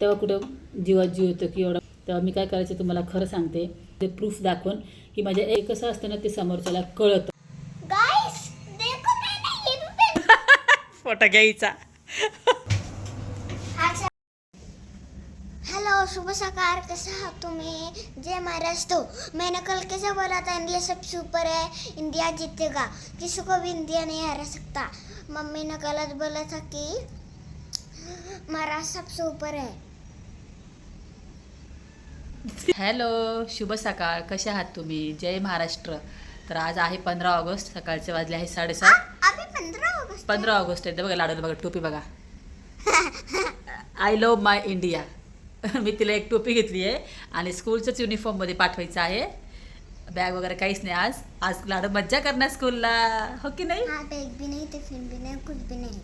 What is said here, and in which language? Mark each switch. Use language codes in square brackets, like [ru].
[mr] तेव्हा कुठं जीवात जीव होतो की एवढा. तेव्हा मी काय करायचं तुम्हाला खरं सांगते, ते प्रूफ दाखवून की माझ्या एक कसं असतं ना ते समोरच्याला कळतं. [hi] गाइस देखो मैंने ये भी पहना। [mr] फोटो घ्यायचा. [hi] हेलो शुभ सकार, कैसे हो तुम्हें? जय महाराष्ट्र। मैंने कल कैसे बोला था इंडिया सबसे ऊपर है, इंडिया जीतेगा, किसी को भी इंडिया नहीं हरा सकता। मम्मी ने गलत बोला था कि महाराष्ट्र सबसे ऊपर है। [mr] हॅलो, शुभ सकाळ. कसे आहात तुम्ही? जय महाराष्ट्र. तर आज आहे 15 ऑगस्ट. सकाळचे वाजले आहे 7:30. [hi] अभी 15 अगस्त [mr] 15 ऑगस्ट आहे. बघा लाडूला बघा, टोपी बघा. [en] I love my India. [mr] मी तिला एक टोपी घेतली आहे आणि स्कूलचंच युनिफॉर्ममध्ये पाठवायचं आहे. बॅग वगैरे काहीच नाही. आज आज लाडू मज्जा करणार स्कूलला, हो की नाही? [hi] हाँ, बैग भी नहीं, टिफिन भी नहीं, कुछ भी नहीं।